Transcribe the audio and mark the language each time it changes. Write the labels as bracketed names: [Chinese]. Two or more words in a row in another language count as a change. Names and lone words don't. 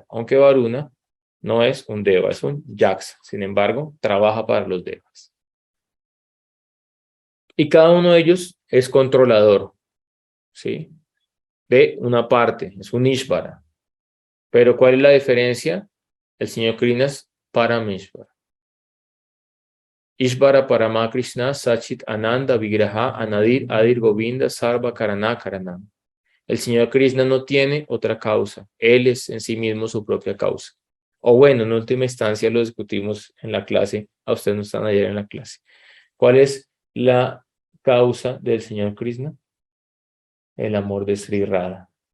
[Spanish] Aunque Varuna no es un deva, es un yaksa. Sin embargo, trabaja para los devas. Y cada uno de ellos es controlador, ¿sí? De una parte, es un Ishvara. Pero ¿cuál es la diferencia? El señor Krishna es Parameshvara. [Sanskrit] Ishvara Parama Krishna Sachit Ananda Vigraha Anadir Adir Govinda Sarva Karana Karanam. [Spanish] El señor Krishna no tiene otra causa. Él es en sí mismo su propia causa. O bueno, en última instancia lo discutimos en la clase. A ustedes no están ayer en la clase. ¿Cuál es la causa del señor Krishna? El amor de Sri Radha.